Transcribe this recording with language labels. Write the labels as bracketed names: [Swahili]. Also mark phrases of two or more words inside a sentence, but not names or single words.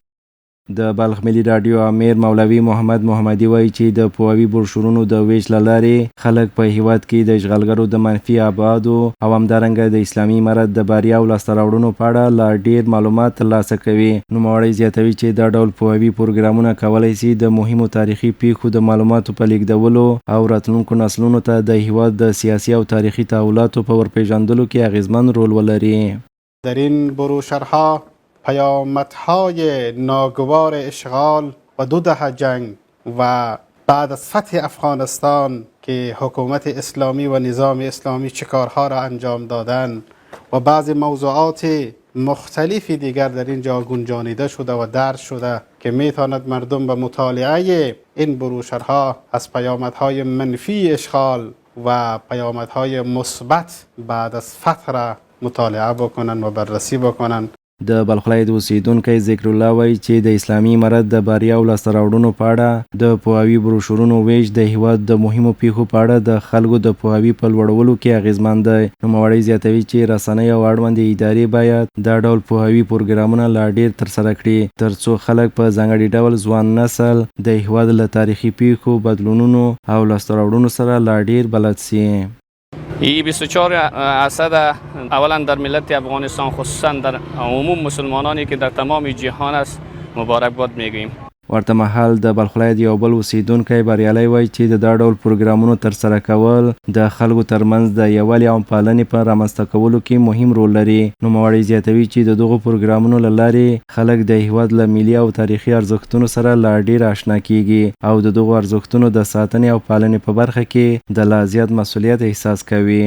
[Pashto] د بلخ ملي راډیو امیر مولوي محمد محمدي وایي چې د پوهاوي بروشورونو د ویش له لارې خلک په هیواد کې د اشغالګرو د منفي ابعادو او همدارنګه د اسلامي امارت د بریا او لاسته راوړنو په اړه لا ډېر معلومات ترلاسه کوي. نوموړی زیاتوي چې دا ډول پوهاوي پروګرامونه کولی سي د مهمو تاریخي پیښو د معلوماتو په لیږدولو او راتلونکو نسلونو ته د هیواد د سیاسي او تاریخي تحولاتو په ورپېژندلو کې اغیزمن رول ولري. [Persian] در این بروشورها پیامدهای ناگوار اشغال و 2 دهه جنگ و بعد از فتح افغانستان که حکومت اسلامی و نظام اسلامی چه کارها را انجام دادن و بعضی موضوعات مختلفی دیگر در اینجا گنجانیده شده و درج شده که میتواند مردم به مطالعه این بروشورها از پیامدهای منفی اشغال و پیامدهای مثبت بعد از فتح را مطالعه بکنن و بررسی بکنن. [Pashto] د بلخ ولایت اوسیدونکی ذکر الله وایي چې د اسلامي امارت د بریا او لاسته راوړنو په اړه د پوهاوي بروشورونو ویش د هیواد د مهمو پیښو په اړه د خلکو د پوهاوي په لوړولو کې اغیزمن دی. نوموړی زیاتوي چې رسنۍ او اړوندې ادارې باید دا ډول پوهاوي پروګرامونه لا ډیر ترسره کړي ترڅو خلک په ځانګړي ډول ځوان نسل د هیواد له تاریخي پیښو، بدلونونو او لاسته راوړنو سره لا ډیر بلد سي. [Persian] این 24% اولا در ملت افغانستان خصوصا در عموم مسلمانانی که در تمام جهان است مبارکباد میگوییم. [Pashto] ورته مهال د بلخ ولایت یو بل اوسیدونکی بریالی وایي چې د دا ډول پروګرامونو ترسره کول د خلکو ترمنځ د یووالي او پالنې په رامنځته کولو کې مهم رول لري. نوموړی زیاتوي چې د دغو پروګرامونو له لارې خلک د هیواد له ملي او تاریخي ارزښتونو سره لا ډیر آشنا کیږي او د دغو ارزښتونو د ساتنې او پالنې په برخه کې د لا زیات مسؤلیت احساس کوي.